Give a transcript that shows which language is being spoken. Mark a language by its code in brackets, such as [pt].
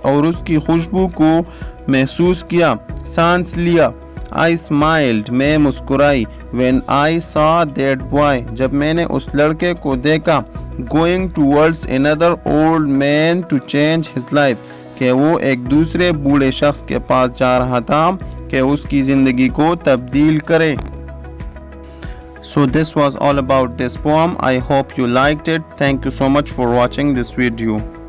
[ur] اور اس کی خوشبو کو محسوس کیا, سانس لیا. [en] I smiled. [ur] میں مسکرائی. [en] When I saw that boy. [ur] جب میں نے اس لڑکے کو دیکھا. [en] Going towards another old man to change his life. [ur] کہ وہ ایک دوسرے بوڑھے شخص کے پاس جا رہا تھا کہ اس کی زندگی کو تبدیل کرے. [en] So this was all about this poem. I hope you liked it. Thank you so much for watching this video.